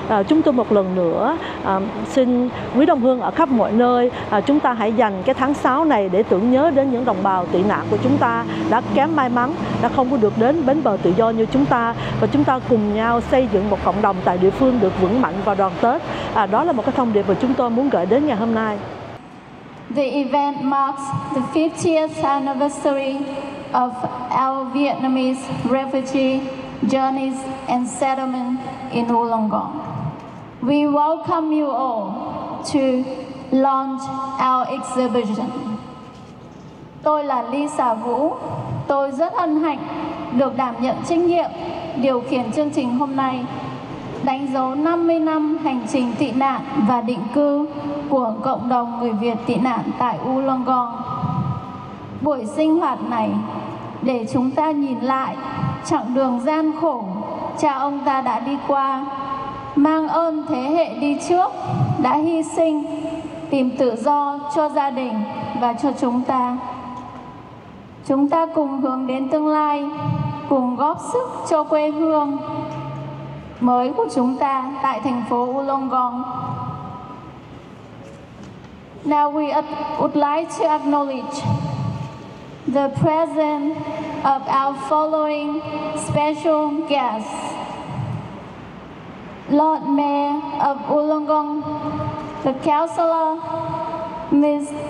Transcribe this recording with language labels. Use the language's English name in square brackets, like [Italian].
[Vietnamese] Chúng tôi một lần nữa xin quý đồng hương ở khắp mọi nơi, chúng ta hãy dành cái tháng 6 này để tưởng nhớ đến những đồng bào tị nạn của chúng ta đã kém may mắn, đã không có được đến bến bờ tự do như chúng ta, và chúng ta cùng nhau xây dựng một cộng đồng tại địa phương được vững mạnh và đoàn kết. Đó là một cái thông điệp mà chúng tôi muốn gửi đến ngày hôm nay. [English] The event marks the 50th anniversary of our Vietnamese refugee journeys and settlement in Wollongong. We welcome you all to launch our exhibition. [Vietnamese] Tôi là Lisa Vũ. Tôi rất hân hạnh được đảm nhận trách nhiệm điều khiển chương trình hôm nay, đánh dấu 50 năm hành trình tị nạn và định cư của cộng đồng người Việt tị nạn tại Wollongong. Buổi sinh hoạt này để chúng ta nhìn lại chặng đường gian khổ cha ông ta đã đi qua, mang ơn thế hệ đi trước đã hy sinh tìm tự do cho gia đình và cho chúng ta. Chúng ta cùng hướng đến tương lai, cùng góp sức cho quê hương mới của chúng ta tại thành phố Wollongong. [English] Now we would like to acknowledge the presence of our following special guests. Lord Mayor of Wollongong, the Councillor, Ms.